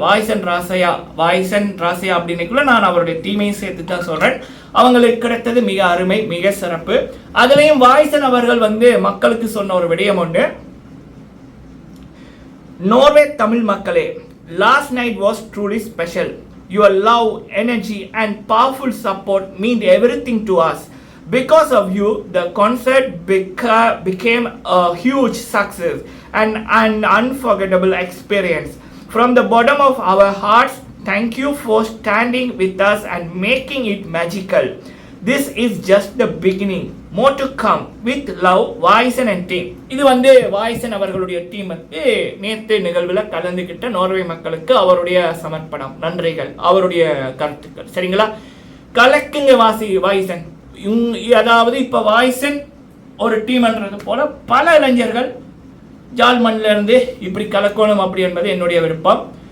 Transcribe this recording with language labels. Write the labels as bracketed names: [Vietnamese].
[Tamil] வாய்சன் ராசியா அப்படின்னுக்குள்ள நான் அவருடைய டீமையும் சேர்த்து தான் சொல்றேன். அவங்களுக்கு கிடைத்தது மிக அருமை, மிக சிறப்பு. அதுலேயும் வாய்சன் அவர்கள் மக்களுக்கு சொன்ன ஒரு விடயம் ஒன்று, நோர்வே தமிழ் மக்களே, [English] Last night was truly special. Your love, energy and powerful support mean everything to us. Because of you, the concert became a huge success and an unforgettable experience. From the bottom of our hearts, thank you for standing with us and making it magical. This is just the beginning. More to come. With love, வாய்சன் and team. [Tamil] இது வாய்சன் அவர்களுடைய team நேற்று நிகழ்வில் கலந்துகிட்ட Norway மக்களுக்கு அவருடைய சமர்ப்பணம், நன்றிகள், அவருடைய கருத்துக்கள், சரிங்களா? கலக்குங்க வாய்சன். அதாவது இப்போ வாய்சன் ஒரு டீம்ன்றது போல பல இளைஞர்கள் ஜாழ்மண்ணில் இருந்து இப்படி கலக்கணும் அப்படி என்பது என்னுடைய விருப்பம்.